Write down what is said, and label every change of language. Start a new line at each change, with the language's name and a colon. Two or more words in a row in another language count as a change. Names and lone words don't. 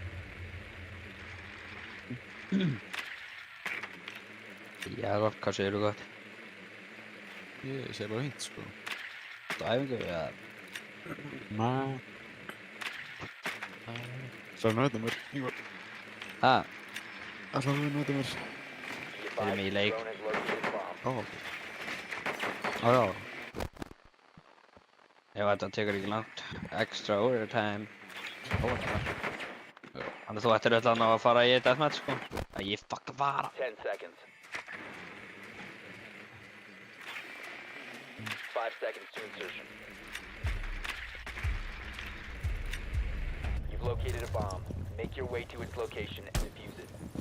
Icelandic: Já, gott, hvað segir þú gott? Ég segi bara fínt, sko. Þetta æfingu, já. Nei. Ætlaðu að nöta mér, Ingvar. Ha? Ætlaðu að nöta mér. Erum í leik.
English: Drone has located a bomb.
Icelandic: Ó. Já. Ef þetta tekur ekki langt.
English: Extra overtime.
Icelandic: Þannig að þú ættir öll að fara í deathmatch, sko. Að ég fucking fara.
English: 10 seconds. 5 seconds to insertion. You've located a bomb. Make your way to its location and defuse it.